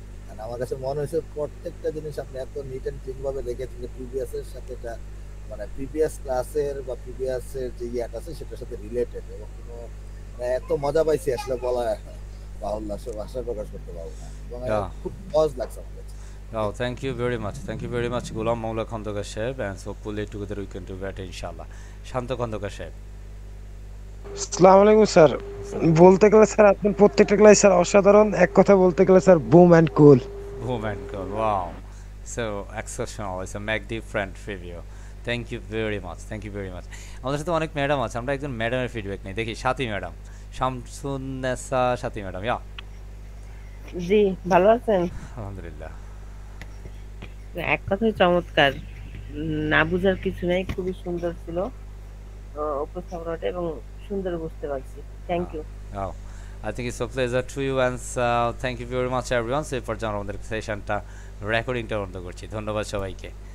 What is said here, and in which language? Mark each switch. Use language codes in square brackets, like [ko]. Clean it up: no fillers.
[bn] কারণ আমার কাছে মনে হয়েছে প্রত্যেকটা জিনিস আপনি এত নিট অ্যান্ড ক্লিন ভাবে রেখেছেন যে প্রিভিয়াস এর সাথে এটা মানে প্রিভিয়াস ক্লাসের বা প্রিভিয়াস এর যে ইয়াটা আছে সেটার সাথে রিলেটেড, এবং কোনো মানে এত মজা পাইছি আসলে বলা বাহুল্য, আসলে ভাষায় প্রকাশ করতে পারবো না, এবং [en] Yeah. [bn] খুব সহজ লাগছে আমার কাছে। [en] Oh, thank you very much. Thank you very much, Gulam Maula Khandokar Saheb, and hopefully together we can do better, inshallah. Shanto Khandokar Saheb. [bn] আসসালামু আলাইকুম স্যার। বলতে গেলে স্যার আপনার প্রত্যেকটা ক্লাস স্যার অসাধারণ, এক কথা বলতে গেলে sir [en] Boom and cool. Oh my God! Wow, so exceptional. It's a make different review. Thank you very much. Thank you very much. [bn] আমাদের সাথে অনেক ম্যাডাম আছে, আমরা একজন ম্যাডামের ফিডব্যাক নেই। দেখি সাথী ম্যাডাম, শামসুন্নেসা সাথী ম্যাডাম। ইয়া, জি, ভালো আছেন? আলহামদুলিল্লাহ। এক কথায় চমৎকার। না বুঝার কিছু নেই, খুবই সুন্দর ছিল উপস্থাপনাটা, এবং সুন্দর বুঝতে পারছি। [en] Thank you. Oh, I think it's a pleasure to you, and thank you very much everyone. So, for [bn] আমাদের সেশনটা রেকর্ডিংটা বন্ধ করছি। ধন্যবাদ সবাইকে।